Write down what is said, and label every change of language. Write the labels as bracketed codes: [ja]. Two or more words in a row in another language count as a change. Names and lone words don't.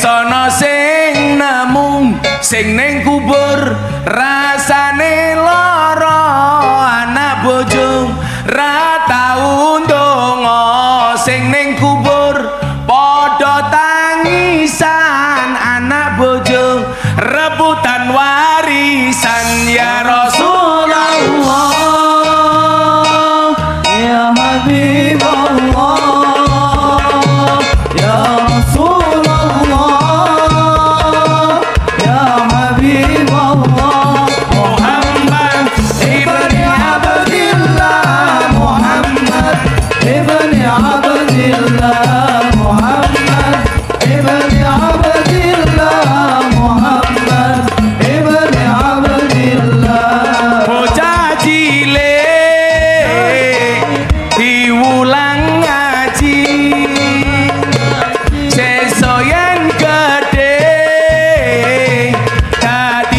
[jv] ana sing nemu sing ning kubur rasane lara anak bojo ra tau ndonga sing ning kubur padha tangisan anak bojo rebutan warisan [ar] يا رسول الله يا حبيب الله، يا رسول الله، يا حبيب الله, محمد بن عبد الله، محمد بن عبد الله، محمد بن عبد الله، محمد بن عبد الله. [jv] bocah cilik diulang ngaji sesoyen gede dadi